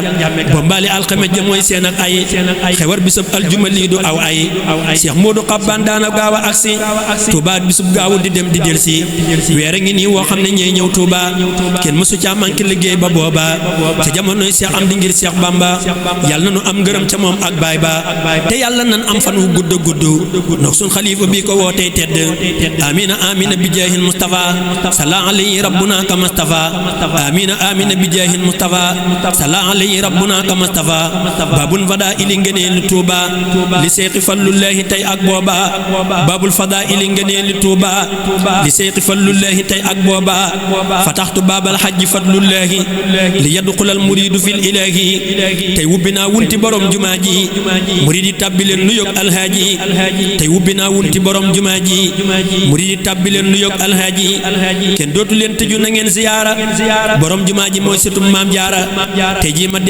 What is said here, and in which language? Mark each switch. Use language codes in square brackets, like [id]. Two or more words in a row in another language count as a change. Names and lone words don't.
[wo] ba mbaali alxames ja mooy seen ak ay xewar bisab aljuma lii du aw ay Cheikh Modou Xabbaan daana gaaw a agsi Tuuba bisub gaawu di dem di delsi weer a ngi nii woo xam ne ñey ñëw Tuuba kenn mësu caa manqué liggéey ba booba ca jamonoy Cheikh am di ngir Cheikh Bamba yàlla na nu am ngërëm ca moom ak baay ba te yàlla nan am fan wu gudd gudd nok sun xalifa bi ko wootee tedd [ar] آمين آمين بجاه المصطفى صلى عليه ربنا كما اصطفى آمين آمين بجاه المصطفى صلى عليه ربنا كما اصطفى باب الفضائل [wo] ngëneel Tuuba li Seexi Fallullahi tey ak booba [ar] باب الفضائل [wo] ngëneel Tuuba li Seexi Fallullahi tey ak booba [ar] فتحت باب حج فضل الله ليدخل المريد في الله [wo] tey wubbi naa wunti borom jumaa ji murid yi tàbbi leen nu yóg alhaaji tey wubbi naa wunti borom jumaa ji murid yi tàbbi leen nu yóg alhaaji kenn dootu leen tëju na ngeen ziyaara borom jumaa ji mooy sëtum maam jaara tey jii ma